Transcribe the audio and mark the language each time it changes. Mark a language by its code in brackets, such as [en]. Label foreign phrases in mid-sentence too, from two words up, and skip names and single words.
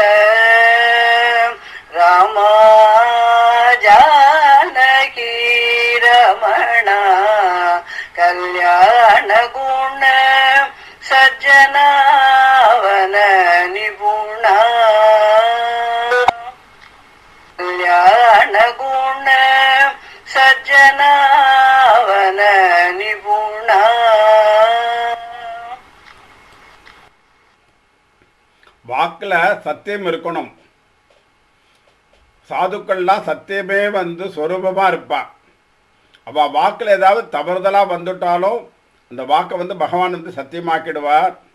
[sa] ರಾಮ ಜಾನಕಿ ರಮಣ ಕಲ್ಯಾಣ ಗುಣ ಸಜ್ಜನ ವನ ನಿಪುಣ ಕಲ್ಯಾಣ ಗುಣ ಸಜ್ಜನ ವನ ನಿಪುಣ. [ta] வாக்கில் சத்தியம் இருக்கணும். சாதுக்கள்லாம் சத்தியமே சொரூபமாக இருப்பா. அவள் வாக்கில் ஏதாவது தவறுதலாக வந்துட்டாலும் அந்த வாக்கை பகவான் சத்தியமாக்கிடுவார்.